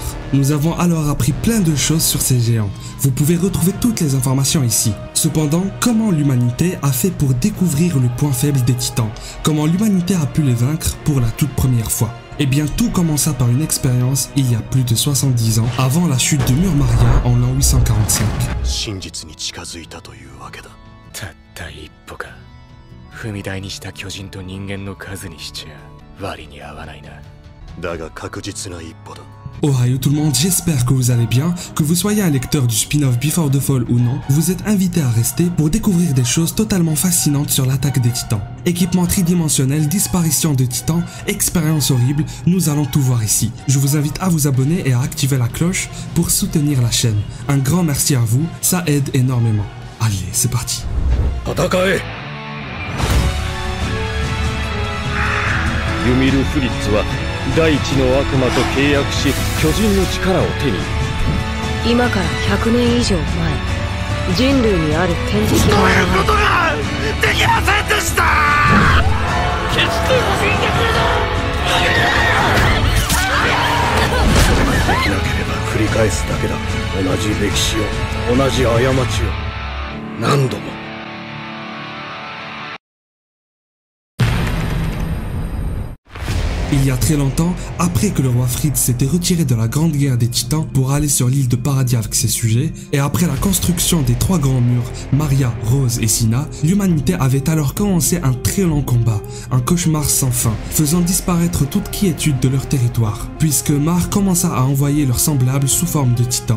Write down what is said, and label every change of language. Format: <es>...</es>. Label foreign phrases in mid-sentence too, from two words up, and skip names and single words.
<fr>Nous avons alors appris plein de choses sur ces géants. Vous pouvez retrouver toutes les informations ici. Cependant, comment l'humanité a fait pour découvrir le point faible des titans? Comment l'humanité a pu les vaincre pour la toute première fois? Eh bien, tout commença par une expérience il y a plus de 70 ans, avant la chute de Murmaria en l'an 845.</fr> <ja>踏み台にした巨人と人間の数にしちゃ割に合わないな。だが確実な一歩だ。</ja> <fr>Ohio tout le monde, j'espère que vous allez bien, que vous soyez un lecteur du spin-off Before the Fall ou non, vous êtes invité à rester pour découvrir des choses totalement fascinantes sur l'attaque des titans. Équipement tridimensionnel, disparition de titans, expérience horrible, nous allons tout voir ici. Je vous invite à vous abonner et à activer la cloche pour soutenir la chaîne. Un grand merci à vous, ça aide énormément. Allez, c'est parti.</fr> <ja>ユミル・フリッツは大地の悪魔と契約し巨人の力を手に。今から100年以上前、人類にある天敵が現れる。そういうことができませんでした。決して死んでくれない。できなければ繰り返すだけだ。同じ歴史を、同じ過ちを何度も。</ja> <fr>Il y a très longtemps, après que le roi Fritz s'était retiré de la grande guerre des titans pour aller sur l'île de Paradis avec ses sujets, et après la construction des 3 grands murs, Maria, Rose et Sina, l'humanité avait alors commencé un très long combat, un cauchemar sans fin, faisant disparaître toute quiétude de leur territoire, puisque Mar commença à envoyer leurs semblables sous forme de titans.</fr>